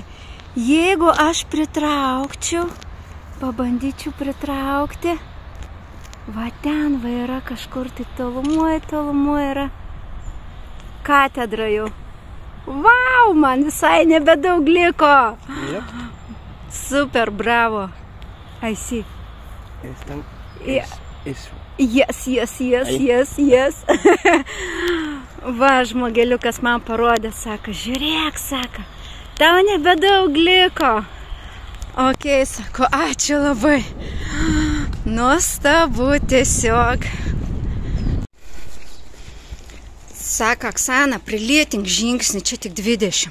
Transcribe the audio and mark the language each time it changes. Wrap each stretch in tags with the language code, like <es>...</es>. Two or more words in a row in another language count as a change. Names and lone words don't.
<lt>Jeigu aš pabandyčiau pritraukti, va ten va yra kažkur, tai tolumoje yra katedra jau. Vau, man visai nebedaug liko.</lt> <en>Yep. Super, bravo. I see. Yes.</en> <lt>Va, žmogeliukas man parodė, sako, žiūrėk, sako, tau nebedaug liko. Ok, sako, ačiū labai. Nuostabu tiesiog. Sako, Oksana, prilėtink žingsnį, čia tik 20.</lt>